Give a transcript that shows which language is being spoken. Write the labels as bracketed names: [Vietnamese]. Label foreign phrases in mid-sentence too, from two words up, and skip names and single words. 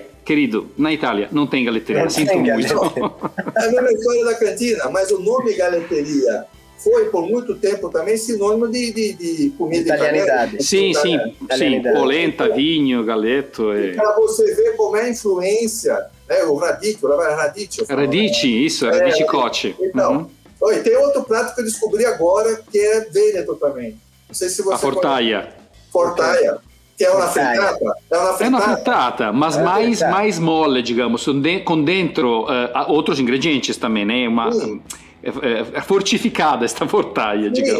[Portuguese] Querido, na Itália não tem galeteria, sinto muito. É a mesma história da cantina, mas o nome galeteria foi por muito tempo também sinônimo de comida italiana. Sim, polenta, vinho, galeto. Para você ver como é a influência, né, o radice, [Italian] radice cote. [Portuguese] Então, e tem outro prato que eu descobri agora, que é Vêneto também. Não sei se você a fortaia. Fortaia. Que é uma frittata. É uma frittata, mas mais mole, digamos, com dentro outros ingredientes também, né? É fortificada esta fortaia, digamos.